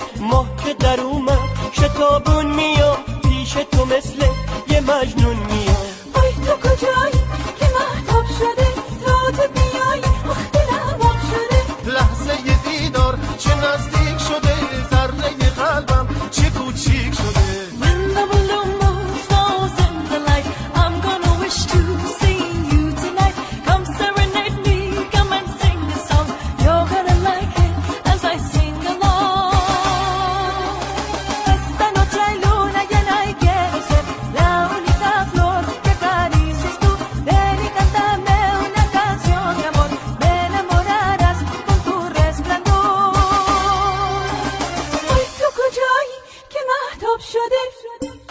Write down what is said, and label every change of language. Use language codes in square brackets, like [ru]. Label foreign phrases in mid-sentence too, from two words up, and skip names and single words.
[fa] ماه که در اومد شتابون میام پیش تو مثل یه مجنون میام. وای تو کجایی که مهتاب شده تا تو بیایی وقت رمام شده. لحظه دیدار چه نزدیک شده، ذره قلبم چه کوچیک شده. [en] When the balloon moves falls in the light, I'm gonna wish to see you tonight. Come serenade me, come and sing a song. You're gonna like it as I sing along. [es] Esta noche hay luna llena y quiero ser la única flor que acaricies tú. Ven y cántame una canción de amor, me enamorarás con tu resplandor. [fa] ای، تو کجایی که مهتاب شده